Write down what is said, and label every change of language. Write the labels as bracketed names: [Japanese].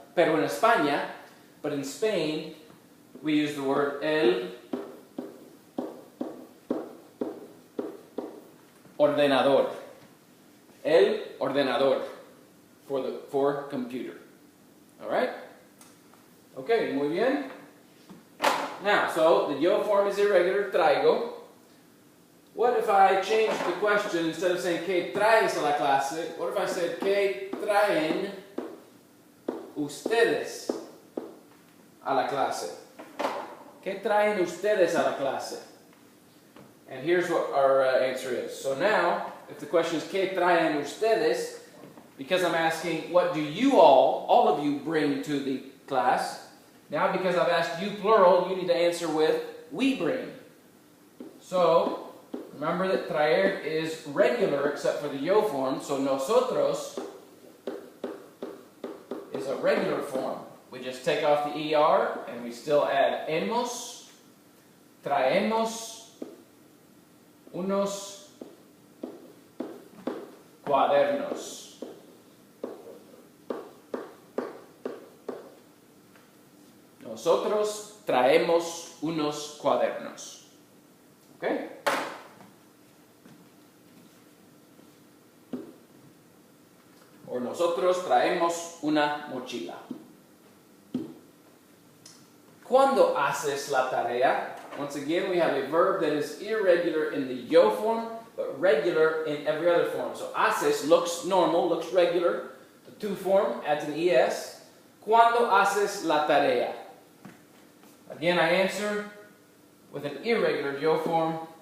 [Spanish] Pero en España, [English] but in Spain, we use the word el ordenador. El ordenador for computer. All right? Okay, [Spanish] muy bien. [English] Now, so the yo form is irregular, traigo. What if I change the question, instead of saying [Spanish] ¿Qué traes a la clase? [English] What if I said [Spanish] ¿Qué traen ustedes a la clase? ¿Qué traen ustedes a la clase? [English] And here's what our answer is. So now, if the question is [Spanish] ¿Qué traen ustedes? [English] Because I'm asking what do you all of you bring to the class? Now, because I've asked you plural, you need to answer with we bring. So, remember that traer is regular except for the yo form, so nosotros is a regular form. We just take off the ER and we still add hemos, [Spanish] traemos unos cuadernos. Nosotros traemos unos cuadernos. Okay? Or nosotros traemos una mochila. ¿Cuándo haces la tarea? [English] Once again, we have a verb that is irregular in the yo form, but regular in every other form. So haces looks normal, looks regular. The to form adds an es. [Spanish] ¿Cuándo haces la tarea? [English] Again, I answer with an irregular yo form.